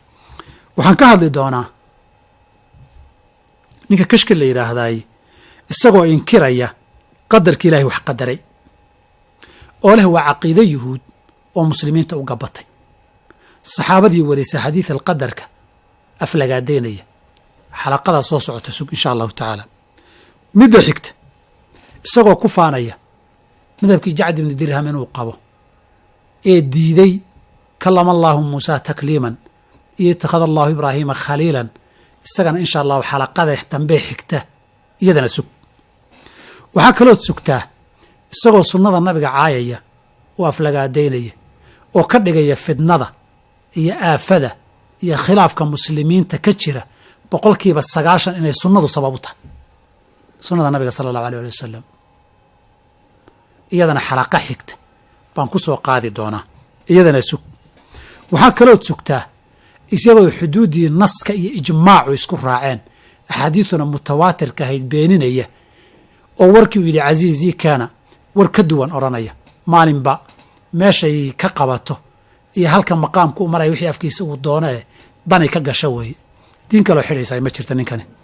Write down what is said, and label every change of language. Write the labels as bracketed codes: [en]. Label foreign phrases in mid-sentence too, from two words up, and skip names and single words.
[so] waxaan ka hadli doonaa ninka Kashki la yiraahday isagoo inkiraya qadarka Ilaahay wax qadaray oo leh waa caqiido yuhuud oo muslimiinta u gabatay saxaabadii warisa xadiis al-qadarka aflagaadeynaya xalaqada soo socota sug [ar] إن شاء الله تعالى. [so] midda xigta isagoo ku faanaya madhabkii Jacd ibn Dirham inuu qabo ee diiday [ar] كلم الله موسى تكليما اتخذ الله إبراهيم خليلا [so] isagana [ar] إن شاء الله [so] xalaqada dambe xigta iyadana sug. waxaa kaloo sugtaa isagoo sunnada nabiga caayaya oo aflagaadeynaya oo ka dhigaya fidnada iyo aafada iyo khilaafka muslimiinta ka jira 90% inay sunnadu sabab u tahay sunnada nabiga [ar] صلى الله عليه وسلم. [so] iyadana xalaqa xigta baan ku soo qaadi doonaa iyadana sug. waxaa kaloo sugtaa isagoo xuduudii naska iyo ijmaacu isku raaceen axaadiisuna mutawaatirka ahayd beeninaya oo warkii uu yidhi casiizii kaana war ka duwan odhanaya maalinba meeshay ka qabato iyo halka maqaamku u maraya wixii afkiisa uu doono ee danay ka gasho weeye diin kaloo xidhaysaa ma jirta ninkani.